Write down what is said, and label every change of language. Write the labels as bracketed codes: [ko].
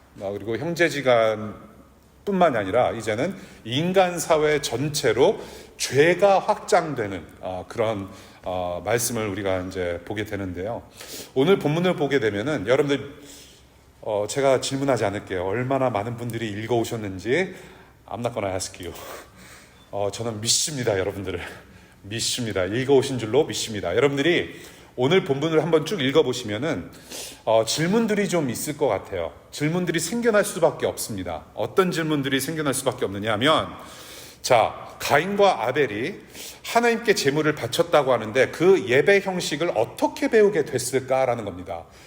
[ko] 그리고 형제지간뿐만이 아니라 이제는 인간 사회 전체로 죄가 확장되는 그런 말씀을 우리가 이제 보게 되는데요. 오늘 본문을 보게 되면은 여러분들 제가 질문하지 않을게요. 얼마나 많은 분들이 읽어오셨는지 [en] I'm not gonna ask you. [ko] 저는 믿습니다. 여러분들을 믿습니다. 읽어오신 줄로 믿습니다. 여러분들이 오늘 본문을 한번 쭉 읽어보시면은 질문들이 좀 있을 것 같아요. 질문들이 생겨날 수밖에 없습니다. 어떤 질문들이 생겨날 수밖에 없느냐 하면, 자, 가인과 아벨이 하나님께 제물을 바쳤다고 하는데 그 예배 형식을 어떻게 배우게 됐을까라는 겁니다.